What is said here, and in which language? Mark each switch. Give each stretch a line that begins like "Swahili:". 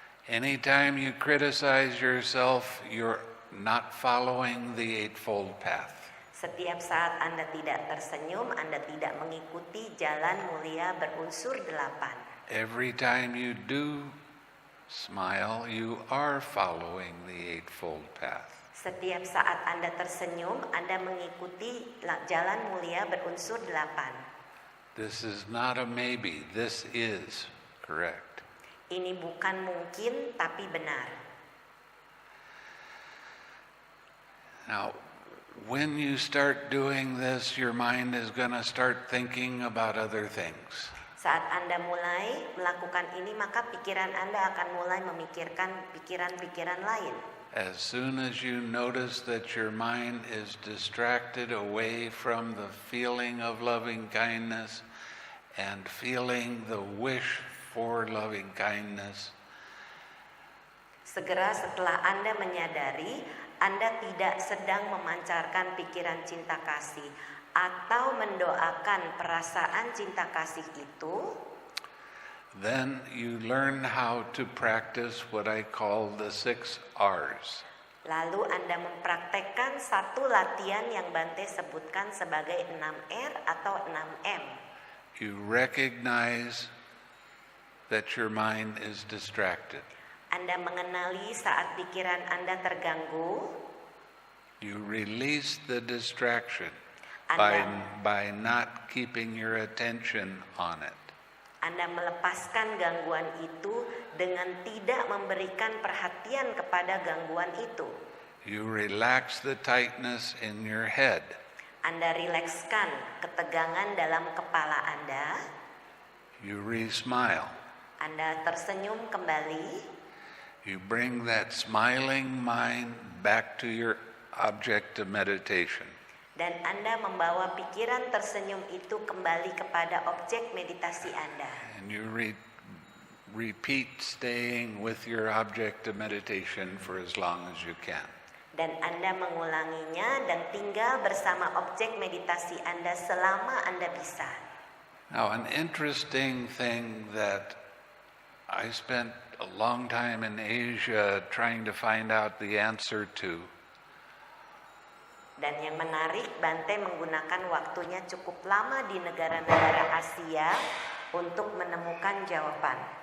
English: Anytime you criticize yourself, you're not following the Eightfold Path.
Indonesian: Setiap saat Anda tidak tersenyum, Anda tidak mengikuti jalan mulia berunsur 8.
English: Every time you do smile, you are following the Eightfold Path.
Indonesian: Setiap saat Anda tersenyum, Anda mengikuti jalan mulia berunsur 8.
English: This is not a maybe, this is correct.
Indonesian: Ini bukan mungkin, tapi benar.
English: Now, when you start doing this, your mind is going to start thinking about other things.
Indonesian: Saat Anda mulai melakukan ini, maka pikiran Anda akan mulai memikirkan pikiran-pikiran lain.
English: As soon as you notice that your mind is distracted away from the feeling of loving kindness and feeling the wish for loving kindness,
Indonesian: segera setelah Anda menyadari Anda tidak sedang memancarkan pikiran cinta kasih atau mendoakan perasaan cinta kasih itu,
English: then you learn how to practice what I call the 6 R's.
Indonesian: lalu Anda mempraktekkan satu latihan yang Bante sebutkan sebagai 6R atau 6M.
English: You recognize that your mind is distracted.
Indonesian: Anda mengenali saat pikiran Anda terganggu.
English: You release the distraction
Indonesian: Anda,
English: by not keeping your attention on it.
Indonesian: Anda melepaskan gangguan itu dengan tidak memberikan perhatian kepada gangguan itu.
English: You relax the tightness in your head.
Indonesian: Anda rilekskan ketegangan dalam kepala Anda.
English: You re-smile.
Indonesian: Anda tersenyum kembali.
English: You bring that smiling mind back to your object of meditation.
Indonesian: Dan Anda membawa pikiran tersenyum itu kembali kepada objek meditasi Anda.
English: And you repeat staying with your object of meditation for as long as you can.
Indonesian: Dan Anda mengulanginya dan tinggal bersama objek meditasi Anda selama Anda bisa.
English: Now, an interesting thing that I spent a long time in Asia trying to find out the answer to.
Indonesian: Dan yang menarik, Bante menggunakan waktunya cukup lama di negara-negara Asia untuk menemukan jawaban.